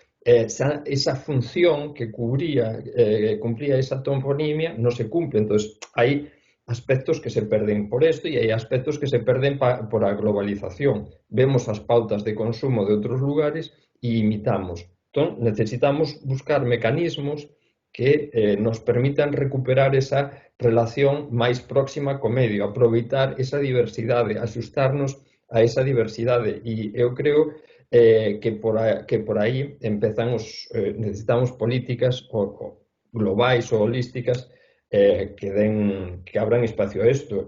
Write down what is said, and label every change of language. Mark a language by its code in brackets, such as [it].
[es] esa función que cumplía esa toponimia no se cumple. Entonces, hay aspectos que se perden por esto y hay aspectos que se perden por la globalización. [gl] Vemos as pautas de consumo de outros lugares e imitamos. Entón, necesitamos buscar mecanismos que nos permitan recuperar esa relación máis próxima co medio, aproveitar esa diversidade, axustarnos a esa diversidade. E eu creo que por aí necesitamos políticas globais ou holísticas que abran espacio a isto.